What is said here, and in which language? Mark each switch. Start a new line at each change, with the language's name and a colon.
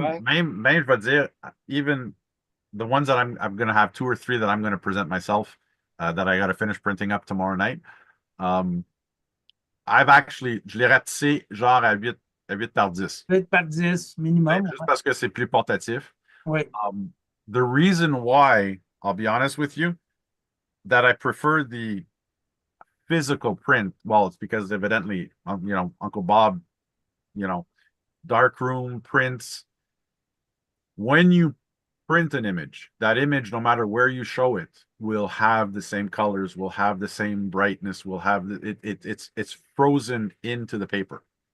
French: même, je vais dire,
English: even the ones that I'm going to have 2 or 3 that I'm going to present myself, that I got to finish printing up tomorrow night.
French: Je l'ai ratissé genre à 8 par 10. 8 par 10 minimum. Juste parce que c'est plus portatif. Oui.
English: The reason why, I'll be honest with you, that I prefer the physical print, well, it's because evidently, Uncle Bob, dark room prints. When you print an image, that image, no matter where you show it, will have the same colors, will have the same brightness, will have it's frozen into the paper.